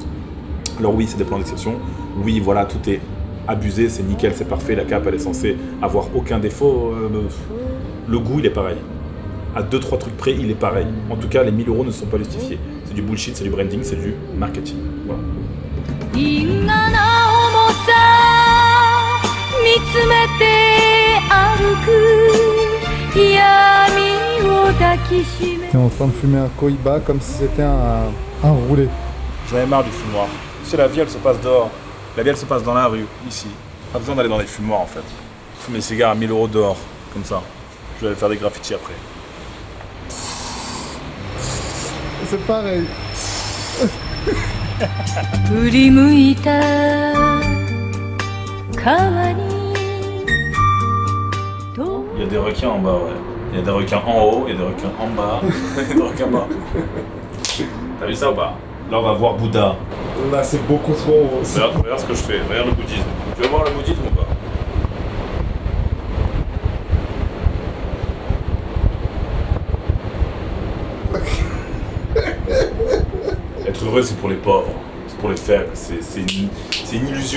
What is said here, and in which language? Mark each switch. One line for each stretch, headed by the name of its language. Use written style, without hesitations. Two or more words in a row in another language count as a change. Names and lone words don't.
French: Alors oui, c'est des plans d'exception. Oui, voilà, tout est abusé, c'est nickel, c'est parfait. La cape, elle est censée avoir aucun défaut. Le goût, il est pareil. À 2-3 trucs près, il est pareil. En tout cas, les 1000 € ne sont pas justifiés. C'est du bullshit, c'est du branding, c'est du marketing. Voilà.
Japanese: 因果な重さ見つめて歩く闇を抱きしめ
French: T'es en train de fumer un Cohiba comme si c'était un Enroulé. J'en ai marre du fumoir. Tu sais, la vie, elle se passe dehors. La vie, elle se passe dans la rue, ici. Pas besoin d'aller dans les fumoirs, en fait. Je fume mes cigares à 1000 € dehors, comme ça. Je vais aller faire des graffitis après. C'est pareil.
Japanese: 振り向いた川に
French: Il y a des requins en bas, ouais. Il y a des requins en haut, il y a des requins en bas, il y a des requins partout. T'as vu ça ou pas? Là, on va voir Bouddha. Là, c'est beaucoup trop. Regarde ce que je fais, regarde le bouddhisme. Tu veux voir le bouddhisme ou pas? Être heureux, c'est pour les pauvres, c'est pour les faibles, c'est une illusion.